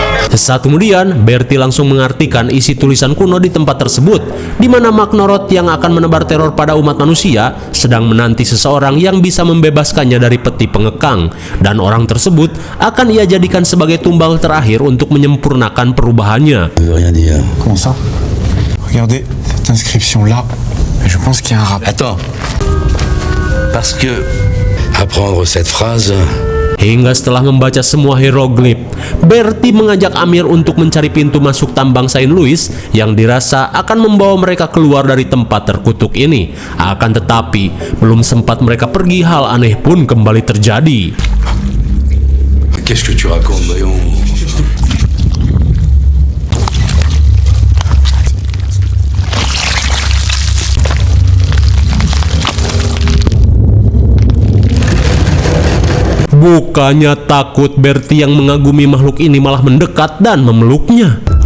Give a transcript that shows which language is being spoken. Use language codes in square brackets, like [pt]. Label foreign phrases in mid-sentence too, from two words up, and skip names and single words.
[id] Sesaat kemudian, Bertie langsung mengartikan isi tulisan kuno di tempat tersebut, di mana Magnorot yang akan menebar teror pada umat manusia sedang menanti seseorang yang bisa membebaskannya dari peti pengekang, dan orang tersebut akan ia jadikan sebagai tumbal terakhir untuk menyempurnakan perubahannya. [fr] Ça veut rien dire. Comment ça? Regardez cette inscription-là. Je pense qu'il y a un rapport. Attends. Parce que apprendre cette phrase, [id] Hingga setelah membaca semua hieroglif, Bertie mengajak Amir untuk mencari pintu masuk tambang Saint Louis yang dirasa akan membawa mereka keluar dari tempat terkutuk ini. Akan tetapi, belum sempat mereka pergi, hal aneh pun kembali terjadi. [fr] qu'est-ce que tu racontes, voyons? [id] Bukannya takut, Bertie yang mengagumi makhluk ini malah mendekat dan memeluknya.